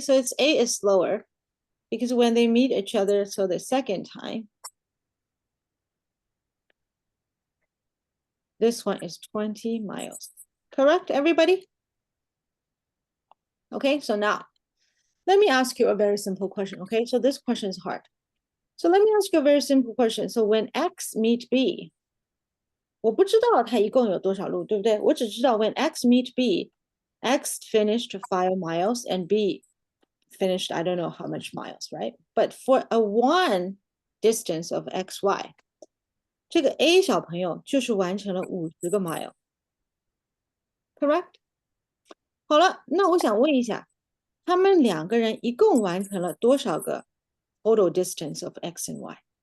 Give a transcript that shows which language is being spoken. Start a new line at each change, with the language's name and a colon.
English: So it's A is slower because when they meet each other, so the second time, this one is 20 miles. Correct, everybody? Okay, so now let me ask you a very simple question, okay? So this question is hard. So let me ask you a very simple question. So when X meet B,
Chinese: 我不知道它一共有多少路，对不对？我只知道
English: when X meet B, X finished 5 miles and B finished I don't know how much miles, right? But for a one distance of XY,
Chinese: 这个 A 小朋友就是完成了50个 mile.
English: Correct?
Chinese: 好了，那我想问一下，他们两个人一共完成了多少个
English: total distance of X and Y?